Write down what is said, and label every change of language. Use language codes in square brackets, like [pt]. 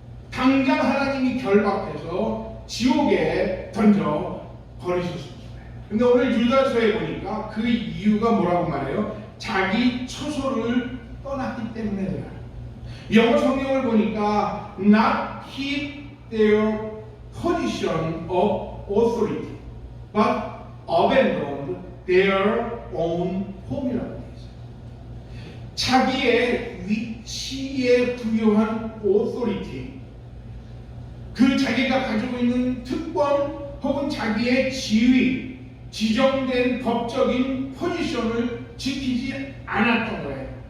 [ko] 당장 하나님이 결박해서 지옥에 던져 버리셨습니다. 근데 오늘 유다서에 보니까 그 이유가 뭐라고 말해요? 자기 처소를 떠났기 때문에 그래요. 영어 성경을 보니까 [en] not keep their position of authority, but abandoned their own home [ko] 이라고 되어 있어요. 자기의 위치에 부여한 authority, 그 자기가 가지고 있는 특권 혹은 자기의 지위, 지정된 법적인 포지션을 지키지 않았던 거예요.